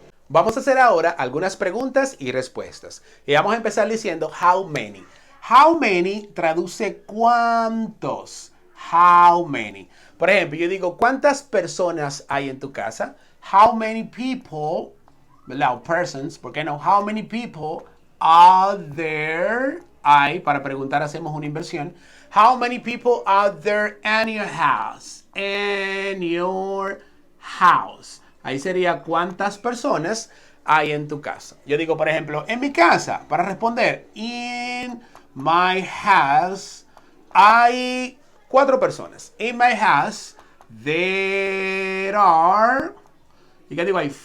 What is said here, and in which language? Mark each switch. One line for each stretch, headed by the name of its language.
Spanish: Vamos a hacer ahora algunas preguntas y respuestas. Y vamos a empezar diciendo
English: how many. How many
Spanish: traduce cuántos.
English: How many.
Spanish: Por ejemplo, yo digo, ¿cuántas personas hay en tu casa?
English: How many people,
Spanish: ¿verdad?
English: Persons,
Spanish: ¿por qué no?
English: How many people are there?
Spanish: Hay, para preguntar hacemos una inversión.
English: How many people are there in your house? In your house.
Spanish: Ahí sería cuántas personas hay en tu casa. Yo digo, por ejemplo, en mi casa, para responder,
English: in my house,
Spanish: hay 4 personas.
English: In my house, there are,
Spanish: ¿y qué digo ahí?